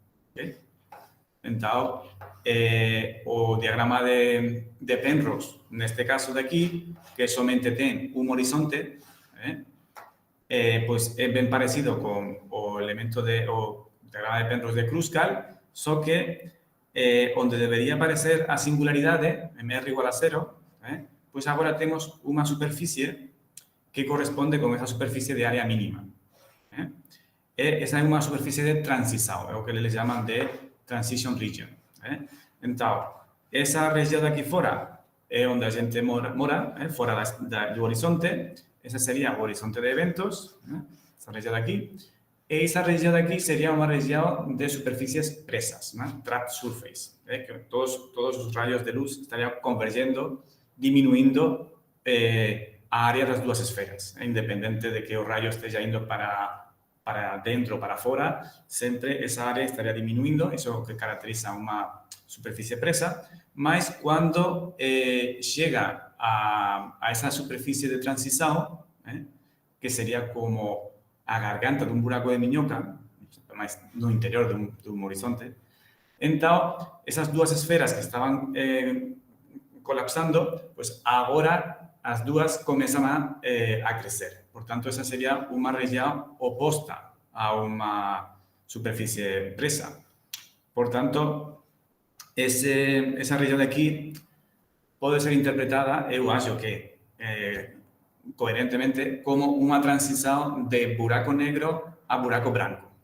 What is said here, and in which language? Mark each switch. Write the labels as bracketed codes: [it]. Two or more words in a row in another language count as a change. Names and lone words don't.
[gl] Entón, o diagrama de Penrose, neste caso de aquí, que somente ten un horizonte, pois é ben parecido con o elemento o diagrama de Penrose de Kruskal, só que onde debería aparecer a singularidade, MR igual a cero, pois agora temos unha superficie que corresponde con esa superficie de área mínima. Esa é unha superficie de transição, é o que eles chaman de [en] transition region. [gl] Entón, esa región de aquí fora é onde a xente mora, fora do horizonte. Ese sería o horizonte de eventos, esa región de aquí, e esa región de aquí sería unha región de superficies presas, [en] trapped surface, [gl] que todos os rayos de luz estarían convergendo, diminuindo a área das dúas esferas, independente de que o rayo esteja indo para dentro ou para fora, sempre esa área estaría diminuindo, eso que caracteriza unha superficie presa, mas cando chega a esa superficie de transição, que sería como a garganta dun buraco de miñoca, mas no interior dun horizonte, [pt] Então, essas duas esferas que estavam colapsando, pues agora as duas começam a crescer. Portanto, essa seria uma região oposta a uma superfície presa. Portanto, essa região aqui pode ser interpretada, eu acho que coherentemente, como uma transição de buraco negro a buraco branco.